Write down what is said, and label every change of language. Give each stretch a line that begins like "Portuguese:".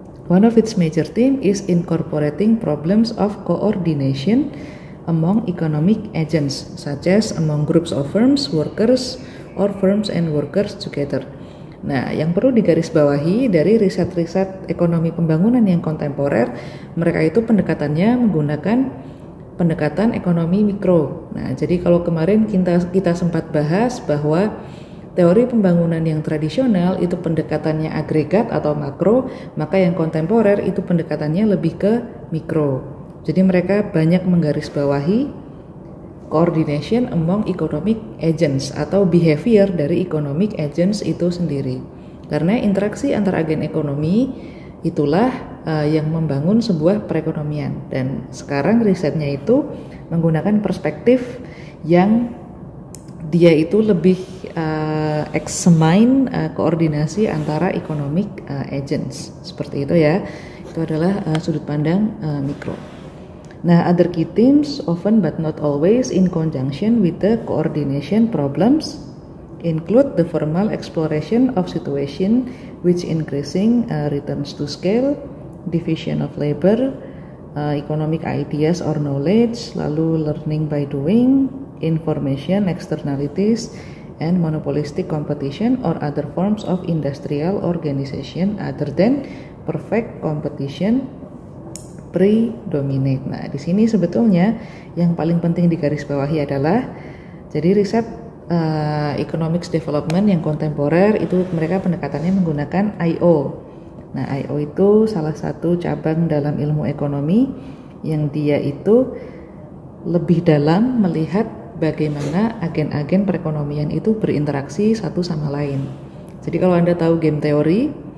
English: One of its major theme is incorporating problems of coordination among economic agents, such as among groups of firms, workers, or firms and workers together.
Indonesian: Nah, yang perlu digarisbawahi dari riset-riset ekonomi pembangunan yang kontemporer, mereka itu pendekatannya menggunakan pendekatan ekonomi mikro. Nah, jadi kalau kemarin kita sempat bahas bahwa teori pembangunan yang tradisional itu pendekatannya agregat atau makro, maka yang kontemporer itu pendekatannya lebih ke mikro. Jadi mereka banyak menggarisbawahi
English: coordination among economic agents
Indonesian: atau behavior dari economic agents itu sendiri. Karena interaksi antar agen ekonomi itulah yang membangun sebuah perekonomian, dan sekarang risetnya itu menggunakan perspektif yang dia itu lebih examine koordinasi antara economic agents, seperti itu ya. Itu adalah sudut pandang mikro.
English: Nah, other key themes often but not always in conjunction with the coordination problems include the formal exploration of situation which increasing returns to scale, division of labor, economic ideas or knowledge, lalu learning by doing, information externalities, and monopolistic competition or other forms of industrial organization other than perfect competition predominate.
Indonesian: Nah, di sini sebetulnya yang paling penting digarisbawahi adalah jadi riset economics development yang kontemporer itu mereka pendekatannya menggunakan I.O. Nah, I.O. itu salah satu cabang dalam ilmu ekonomi yang dia itu lebih dalam melihat bagaimana agen-agen perekonomian itu berinteraksi satu sama lain. Jadi kalau Anda tahu game teori,